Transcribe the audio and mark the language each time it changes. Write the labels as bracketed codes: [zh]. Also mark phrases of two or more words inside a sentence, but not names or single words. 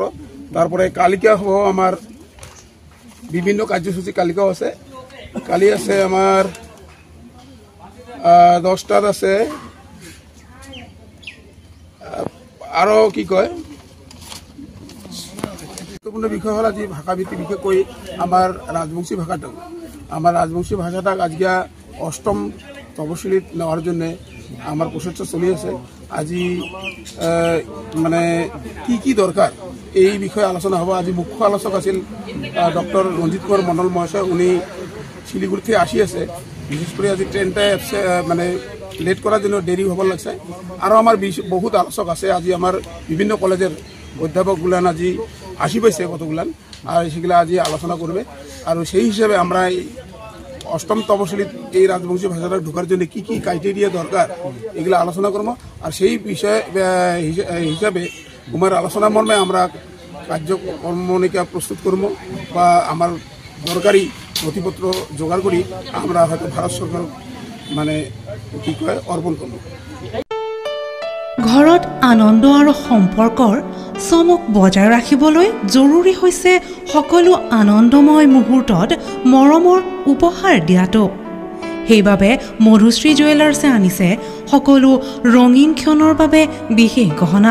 [rkt] তারপরে কালিকা হব আমার বিভিন্ন কার্যসূচী কালিকাও আছে। কালি আছে আমার 10টাত আছে আরও কি কয় গুরুত্বপূর্ণ বিষয় হল আজি ভাষা ভিত্তিক বিশেষকৈ আমার রাজবংশী ভাষাটা। আমার রাজবংশী ভাষাটাক আজকে 8ম তপশিলিত নেওয়ার জন্য আমার প্রচেষ্টা চলি আছে। আজি মানে কি দরকার এই বিষয়ে আলোচনা হব। আজি মুখ্য আলোচক আছিল ডক্টর রঞ্জিত কুমার মণ্ডল মহাশয়, উনি শিলিগুড়ি থেকে আসি আছে। বিশেষ করে আজি ট্রেনটাই মানে লেট করার জন্য দেরি হবার লাগছে। আরও আমার বহুত আলোচক আছে। আজি আমার বিভিন্ন কলেজের অধ্যাপকগুলান আজি আসি পাইছে কতগুলান, আর সেগুলা আজি আলোচনা করবে। আর সেই হিসাবে আমরা এই 8ম তপশিলিত এই রাজবংশী ভাষাটা ঢোকার জন্য কি ক্রাইটেরিয়া দরকার এগুলো আলোচনা করবো। আর সেই বিষয় হিসাবে তোমার আলোচনা মর্মে আমরা কার্যক্রমণিকা প্রস্তুত করবো বা আমার দরকারি নথিপত্র জোগাড় করি আমরা হয়তো ভারত সরকার মানে কি কয় অর্পণ করব। [as] ঘৰত আনন্দ আৰু সম্পৰ্কৰ চমক বজাই ৰাখিবলৈ জৰুৰী হৈছে সকলো আনন্দময় মুহূৰ্তত মৰমৰ উপহাৰ দিয়াটো। সেইবাবে মধুশ্ৰী জুৱেলাৰ্ছে আনিছে সকলো ৰঙীন ক্ষণৰ বাবে বিশেষ গহনা।